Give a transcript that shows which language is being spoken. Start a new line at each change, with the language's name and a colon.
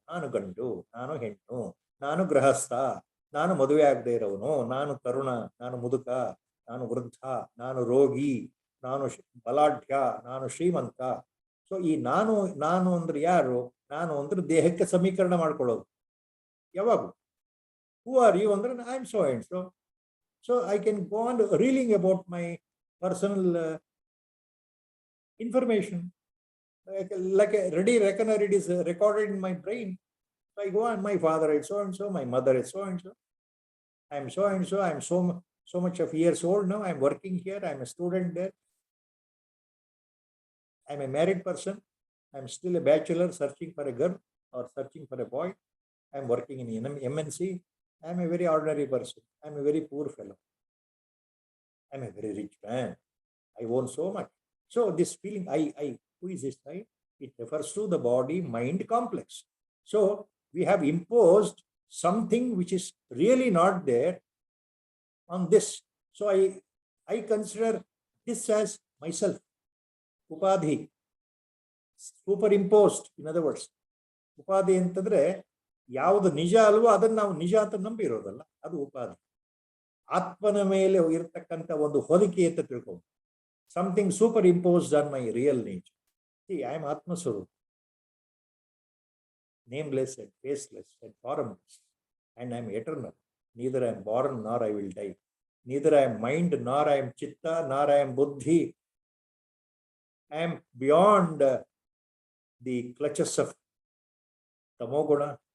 Kannada: ನಾನು ಗಂಡು, ನಾನು ಹೆಣ್ಣು, ನಾನು ಗೃಹಸ್ಥ, ನಾನು ಮದುವೆ ಆಗದೆ ಇರೋವನು, ನಾನು ತರುಣ, ನಾನು ಮುದುಕ, ನಾನು ವೃದ್ಧ, ನಾನು ರೋಗಿ, ನಾನು ಬಲಾಢ್ಯ, ನಾನು ಶ್ರೀಮಂತ. ಸೊ ಈ ನಾನು ಅಂದ್ರೆ ಯಾರು? ನಾನು ಅಂದ್ರೆ ದೇಹಕ್ಕೆ ಸಮೀಕರಣ ಮಾಡ್ಕೊಳ್ಳೋದು ಯಾವಾಗ.
English: Who are you ಅಂದ್ರೆ I am so and so. So I can go on reeling about my personal information. Like a ready reckoner, it is recorded in my brain. So I go on, my father is so and so, my mother is so and so. I am so and so, I am so much of years old now. I am working here, I am a student there. I am a married person. I am still a bachelor searching for a girl or searching for a boy. I am working in MNC. I am a very ordinary person. I am a very poor fellow. I am a very rich man. I own so much. So this feeling, I, who is this I? It refers to the body-mind complex. So we have imposed something which is really not there on this. So I consider this as myself. Upadhi. Superimposed, in other words.
Kannada: ಉಪಾಧಿ ಅಂತಂದ್ರೆ ಯಾವುದು ನಿಜ ಅಲ್ವೋ ಅದನ್ನು ನಾವು ನಿಜ ಅಂತ ನಂಬಿರೋದಲ್ಲ, ಅದು ಉಪಾಧಿ. ಆತ್ಮನ ಮೇಲೆ ಇರತಕ್ಕಂಥ ಒಂದು ಹೊಲಿಕೆ ಅಂತ ತಿಳ್ಕೊಂಡು,
English: Something superimposed on my real nature. See, I am Atma Swarup, nameless and faceless and formless, and I am eternal. Neither I am born nor I will die. Neither I am mind nor I am chitta nor I am buddhi. I am beyond the clutches of tamoguna.